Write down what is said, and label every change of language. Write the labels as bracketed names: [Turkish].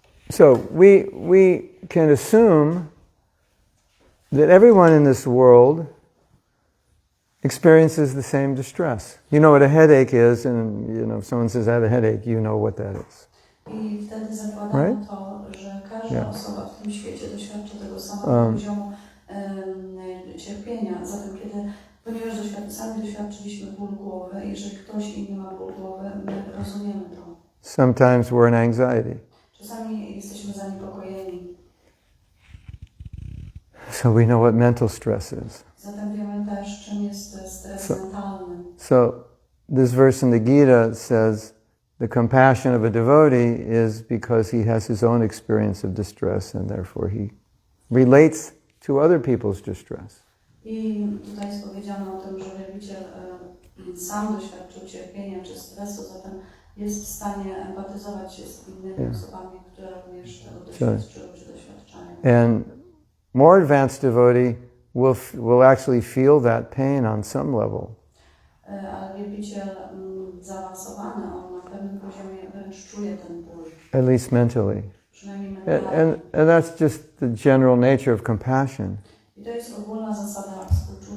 [English] So we can assume that everyone in this world experiences the same distress. You know what a headache is, and if someone says I have a headache, you know what that is. [Polish] I wtedy zakładamy [English] Right? [Polish] to, że każda osoba w tym świecie doświadcza tego samego poziomu cierpienia. Zatem ponieważ sami doświadczyliśmy ból głowy, jeżeli ktoś inny ma ból głowy, my rozumiemy to. [English] Sometimes we're in anxiety. [Polish] Czasami jesteśmy zaniepokojeni. [English] So we know what mental stress is. [Polish] Zatem wiemy też, czym jest stres mentalny. [English] So this verse in the Gita says the compassion of a devotee is because he has his own experience of distress and therefore he relates to other people's distress. [Polish] I tutaj jest powiedziane o tym, że wielbiciel sam doświadczył cierpienia czy stresu, zatem jest w stanie empatyzować się z innymi osobami, które również tego doświadczyły czy doświadczają. [English] And more advanced devotee will actually feel that pain on some level. [Polish] Ale wielbiciel zaawansowany, on na pewnym poziomie wręcz czuje ten ból. [English] At least mentally. [Polish] Przynajmniej mentalnie. [English] And that's just the general nature of compassion. [Polish] I to jest ogólna zasada współczucia.